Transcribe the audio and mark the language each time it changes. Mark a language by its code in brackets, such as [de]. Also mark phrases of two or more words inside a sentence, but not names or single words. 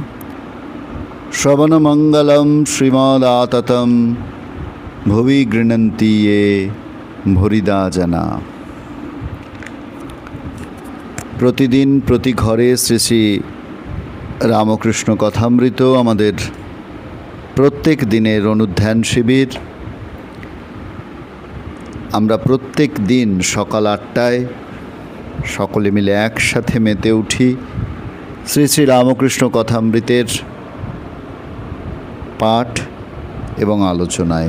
[sa] श्रवणमङ्गलं श्रीमदाततं भुवि गृह्णन्ति ये भूरिदा जना। [bn] প্রতিদিন প্রতি ঘরে শ্রী শ্রী রামকৃষ্ণ কথামৃত আমাদের প্রত্যেক দিনের অনুধ্যান শিবির। আমরা প্রত্যেক দিন সকাল ৮টায় সকলে মিলে একসাথে মেতে উঠি শ্রী শ্রী রামকৃষ্ণ কথামৃতের পাঠ এবং আলোচনায়।